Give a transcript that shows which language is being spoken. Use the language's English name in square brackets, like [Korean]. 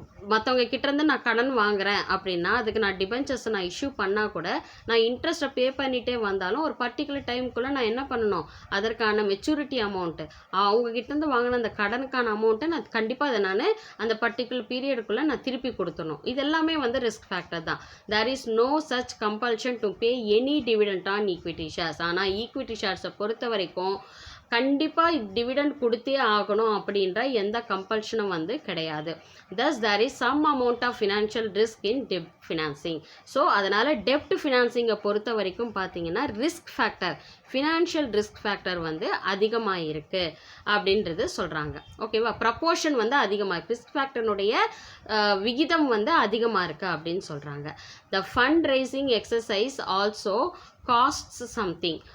[Tamil] மற்றவங்க கிட்டேருந்து நான் கடன் வாங்குறேன் அப்படின்னா அதுக்கு நான் டிபென்ச்சர்ஸை நான் இஷ்யூ பண்ணால் கூட நான் இன்ட்ரெஸ்ட்டை பே பண்ணிகிட்டே வந்தாலும் ஒரு பர்டிகுலர் டைமுக்குள்ளே நான் என்ன பண்ணணும், அதற்கான மெச்சூரிட்டி அமௌண்ட்டு அவங்க கிட்டேருந்து வாங்கின அந்த கடனுக்கான அமௌண்ட்டை நான் கண்டிப்பாக அதை நான் அந்த பர்டிகுலர் பீரியடுக்குள்ளே நான் திருப்பி கொடுத்துடணும். இது எல்லாமே வந்து ரிஸ்க் ஃபேக்டர் தான். [English] There is no such compulsion to pay any dividend on equity shares. [Tamil] ஆனால் ஈக்விட்டி ஷேர்ஸை பொறுத்த வரைக்கும் கண்டிப்பாக டிவிடெண்ட் கொடுத்தே ஆகணும் அப்படின்ற எந்த கம்பல்ஷனும் வந்து கிடையாது. [English] thus there is some amount of financial risk in debt financing. [Tamil] So அதனால் டெப்ட் ஃபினான்சிங்கை பொறுத்த வரைக்கும் பார்த்தீங்கன்னா risk factor, financial risk factor வந்து அதிகமாக இருக்குது அப்படின்றது சொல்கிறாங்க. ஓகேவா, ப்ரப்போர்ஷன் வந்து அதிகமாக, ரிஸ்க் ஃபேக்டர்னுடைய விகிதம் வந்து அதிகமாக இருக்குது அப்படின்னு சொல்கிறாங்க. [English] The fund raising exercise also costs something.